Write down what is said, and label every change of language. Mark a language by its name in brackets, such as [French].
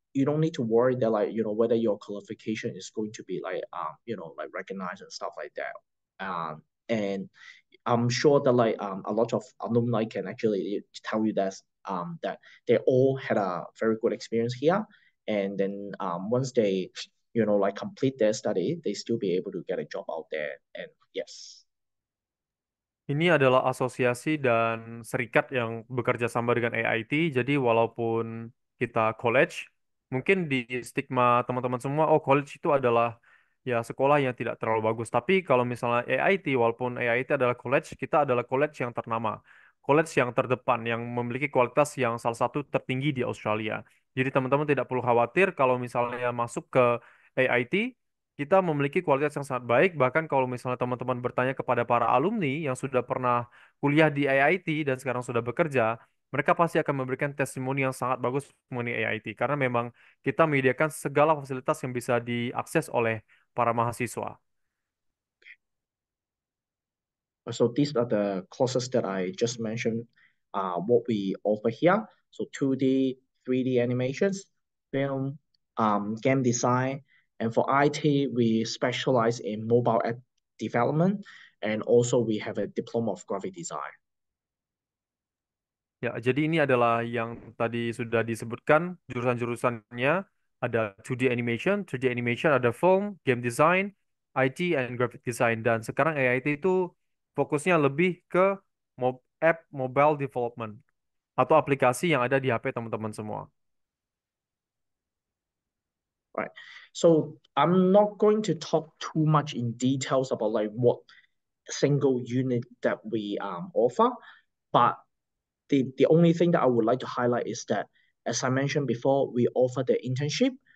[English] You don't need to worry that like whether your qualification is going to be like like recognized and stuff like that. And I'm sure that like a lot of alumni can actually tell you that they all had a very good experience here, and then once they like complete their study, they still be able to get a job out there. And yes. [Indonesian] Ini adalah asosiasi dan serikat yang bekerja sama dengan AIT. Jadi walaupun kita college, mungkin di stigma teman-teman semua, oh college itu adalah ya sekolah yang tidak terlalu bagus. Tapi kalau misalnya AIT, walaupun AIT adalah college, kita adalah college yang ternama, college yang terdepan, yang memiliki kualitas yang salah satu tertinggi di Australia. Jadi teman-teman tidak perlu khawatir kalau misalnya masuk ke AIT kita memiliki kualitas yang sangat baik. Bahkan kalau misalnya teman-teman bertanya kepada para alumni yang sudah pernah kuliah di AIT dan sekarang sudah bekerja, mereka pasti akan memberikan testimoni yang sangat bagus mengenai AIT. Karena memang kita menyediakan segala fasilitas yang bisa diakses oleh para mahasiswa. [English] So these are the courses that I just mentioned, what we offer here. So 2D, 3D animations, film, game design, and for IT, we specialize in mobile app development, and also we have a diploma of graphic design. [Indonesian] Ya, jadi ini adalah yang tadi sudah disebutkan jurusan-jurusannya ada 2D animation, 3D animation, ada film, game design, IT, and graphic design. Dan sekarang AIT itu fokusnya lebih ke app mobile development atau aplikasi yang ada di HP teman-teman semua. [English] Right. So I'm not going to talk too much in details about like what single unit that we offer, but the only thing that I would like to highlight is that, as I mentioned before, we offer the internship.